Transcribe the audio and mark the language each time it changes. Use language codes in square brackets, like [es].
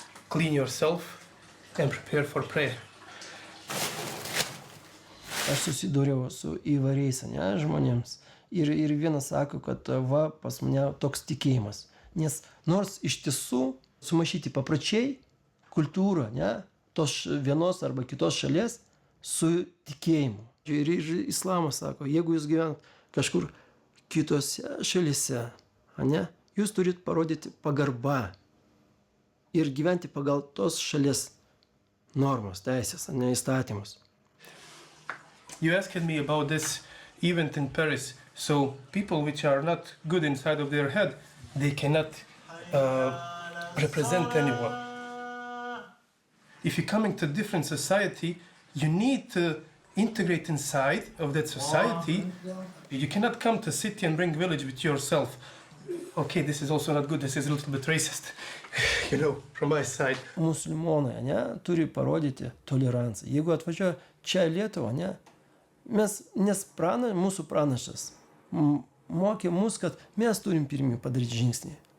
[en] Clean yourself and prepare for prayer. [lt] Aš susidūriau su įvairiais žmonėms ir vienas sako, kad pas mane toks tikėjimas. Nes nors iš tiesų sumaišyti papročiai, kultūra, tos vienos arba kitos šalies su tikėjimu. Ir islamas sako, jeigu jūs gyvenat kažkur kitose šalyse, jūs turit parodyti pagarbą ir gyventi pagal tos šalies normas, teisės, įstatymus. [en] You asked me about this event in Paris. So people which are not good inside of their head, they cannot represent anyone. If you're coming to a different society, you need to integrate inside of that society. You cannot come to city and bring village with yourself. Okay, this is also not good, this is a little bit racist, you know, from my side. [lt] Musulmonai, ne, turi parodyti toleranciją. Jeigu atvažiuoja čia Lietuvą, ne, nes mūsų pranašas mokė mus, kad mes turim pirmi padaryti žingsnį.